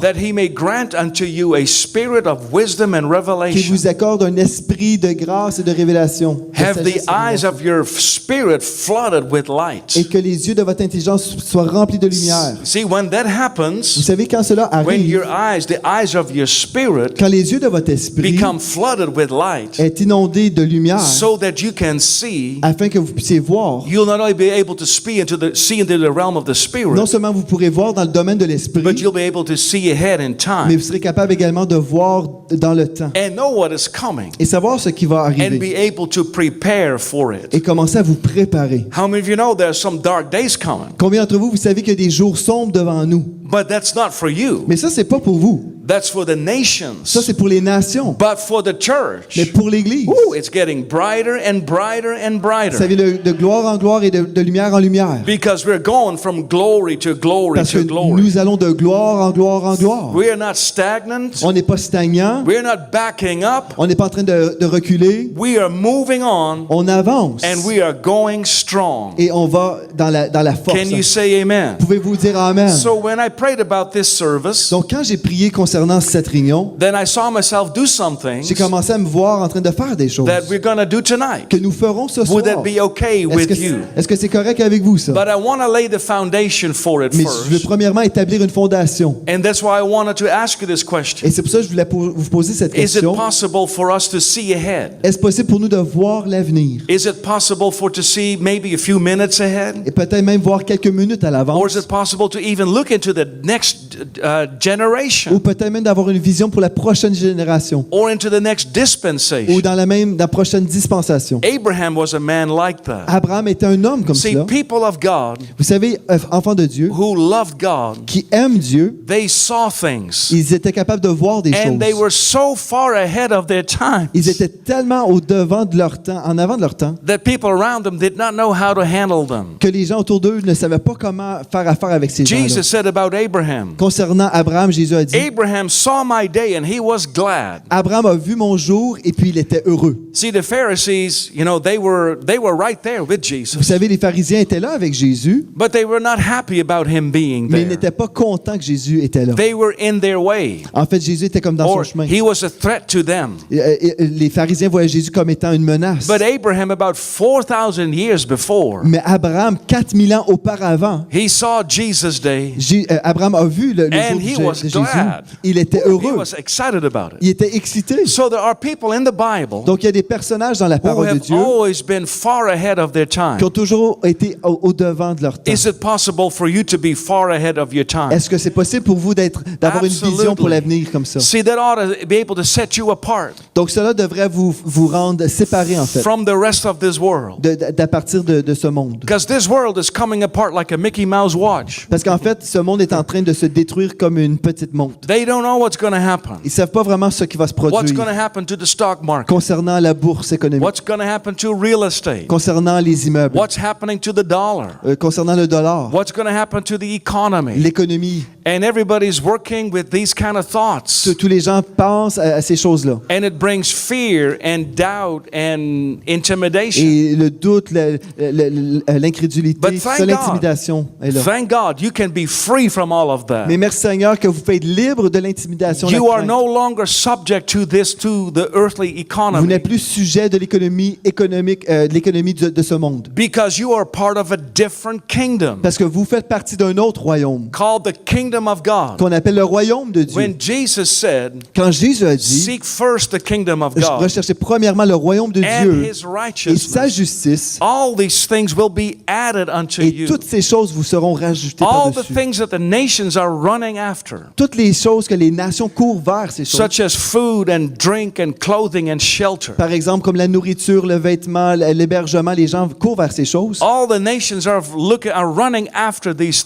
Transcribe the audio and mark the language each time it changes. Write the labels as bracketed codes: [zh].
[en] that he may grant unto you a spirit of wisdom and [fr] qui [en] revelation. [fr] vous accorde un esprit de grâce et de révélation. de [en] Have the [fr] sagesse et de [en] eyes [fr] révélation. [en] of your spirit flooded with light. [fr] Et que les yeux de votre intelligence soient remplis de lumière. [en] See, when that [fr] Vous [en] happens, [fr] savez, quand cela [en] when [fr] arrive, [en] the eyes of your spirit [fr] quand les yeux de votre esprit [en] become flooded with light, [fr] est inondés de lumière, [en] so that you can see, [fr] afin que vous puissiez voir, [en] you'll not only be able to see into the realm of the [fr] non [en] spirit, [fr] seulement vous pourrez voir dans le domaine de [en] but [fr] l'esprit, [en] you'll be able to see ahead in [fr] mais [en] time [fr] vous serez capable également de voir dans le temps [en] and know what is coming [fr] et savoir ce qui va [en] and [fr] arriver [en] be able to prepare for it. [fr] et commencer à vous préparer. [en] How many of you know there's some dark days coming? [fr] Combien d'entre vous, vous savez qu'il y a des jours sombres devant nous? [en] But that's not for you. [fr] Mais ça, c'est pas pour vous. [en] That's for the nations. [fr] Ça, c'est pour les nations. [en] But for the [fr] Mais [en] church, [fr] pour l'Église, [en] ooh, it's getting brighter and brighter and brighter. [fr] ça vient de gloire en gloire et de lumière en lumière. [en] Because we're going from glory to glory [fr] Parce que [en] to glory. [fr] nous allons de gloire en gloire en gloire. [en] We are not stagnant. [fr] On n'est pas stagnant. [en] We're not backing up. [fr] On n'est pas en train de reculer. [en] We are moving on [fr] On avance. [en] and we are going strong. [fr] Et on va dans la force. [en] Can you say amen? [fr] Pouvez-vous dire Amen? [en] So when I prayed about this service, [fr] Donc, quand j'ai prié concernant cette réunion, [en] then I saw myself do some things [fr] j'ai commencé à me voir en train de faire des choses [en] that we're going to do tonight. [fr] que nous ferons ce soir. [en] Would that be okay with you? [fr] Est-ce que c'est correct avec vous, ça? [en] But I want to lay the foundation for it [fr] Mais je veux [en] first. [fr] premièrement établir une fondation. [en] And that's why I wanted to ask you this question. [fr] Et c'est pour ça que je voulais vous poser cette [en] Is it [fr] question. [en] possible for us to see ahead? [fr] Est-ce possible pour nous de voir l'avenir? [en] Is it possible for to see maybe a few minutes ahead? [fr] Et peut-être même voir quelques minutes à [en] Or [fr] l'avance? [en] is it possible to even look into the next [fr] Ou [en] generation [fr] peut-être même d'avoir une vision pour la prochaine génération? [en] or into the next [fr] Ou [en] dispensation? [fr] dans la prochaine dispensation? [en] Abraham was a man like that. [fr] Abraham était un homme comme [en] See, [fr] cela. [en] people of God [fr] Vous savez, enfants de Dieu, [en] who loved God, [fr] qui aiment Dieu, [en] they saw things [fr] ils étaient capables de voir des [en] and they [fr] choses. [en] were so far ahead of their time [fr] Ils étaient tellement au devant de leur temps, en avant de leur temps, [en] that people around them did not know how to handle them. [fr] que les gens autour d'eux ne savaient pas comment faire affaire avec ces gens-là. [en] Jesus said about Abraham, [fr] Concernant Abraham, Jésus a dit, [en] Abraham saw my day and he was glad. [fr] Abraham a vu mon jour et puis il était heureux. [en] See, the Pharisees, you know, they were right there with [fr] Vous [en] Jesus, [fr] savez, les pharisiens étaient là avec Jésus, [en] but they were not happy about him being [fr] mais ils [en] there. [fr] n'étaient pas contents que Jésus était là. [en] They were in their way, [fr] En fait, Jésus était comme dans son [en] or [fr] chemin. [en] he was a threat to them. [fr] Les pharisiens voyaient Jésus comme étant une menace. [en] But Abraham, about 4,000 years before, [fr] Mais Abraham, 4000 ans auparavant, [en] he saw Jesus' day. [fr] Abraham a vu le [en] And he [fr] jour [en] was [fr] de Jésus. [en] glad. [fr] Il était [en] He [fr] heureux. [en] was excited about it. [fr] Il était excité. [en] So there are people in the Bible [fr] Donc, il y a des personnages dans la [en] who [fr] parole de [en] have [fr] Dieu [en] always been far ahead of their time. [fr] qui ont toujours été au devant de leur temps. [en] Is it possible for you to be far ahead of your time? [fr] Est-ce que c'est possible pour vous d'avoir une vision pour l'avenir comme ça? [en] See, that ought to be able to set you apart [fr] Donc, cela devrait vous rendre séparés, en fait, [en] from the rest of this world. [fr] d'à partir de ce monde. [en] Because this world is coming apart like a Mickey Mouse watch. [fr] Parce qu'en fait, ce monde est en train de se détruire comme une petite montre. [en] They don't know what's going to happen. [fr] Ils ne savent pas vraiment ce qui va se [en] What's [fr] produire [en] going to happen to the stock market? [fr] concernant la bourse économique, [en] What's going to happen to real estate? [fr] concernant les immeubles, [en] What's happening to the dollar? [fr] concernant le dollar, [en] What's going to happen to the economy? [fr] l'économie. [en] And everybody's working with these kind of thoughts. [fr] Tous les gens pensent à ces choses-là. [en] And it brings fear and doubt and intimidation. [fr] Et le doute, l'incrédulité, [en] But thank [fr] ça, l'intimidation est là. [en] Thank God you can be free from all of that. [fr] Mais merci Seigneur que vous pouvez être libre de l'intimidation. de la [en] You are [fr] crainte. [en] no longer subject to the earthly [fr] Vous [en] economy [fr] n'êtes plus sujet de l'économie économique, de l'économie de ce monde. [en] because you are part of a different kingdom [fr] Parce que vous faites partie d'un autre royaume [en] called the kingdom of God. [fr] qu'on appelle le royaume de Dieu. [en] When Jesus said, [fr] Quand Jésus a dit, [en] seek first the kingdom of God [fr] recherchez premièrement le royaume de [en] and [fr] Dieu [en] his [fr] et sa [en] righteousness, [fr] justice, [en] all these things will be added unto [fr] et toutes toutes ces choses vous seront rajoutées [en] all the [fr] par-dessus. [en] things that the nations are running after. [fr] Toutes les choses que les nations courent vers ces choses. [en] such as food and drink and clothing and shelter. [fr] Par exemple, comme la nourriture, le vêtement, l'hébergement, les gens courent vers ces choses. [en] All the nations are running after these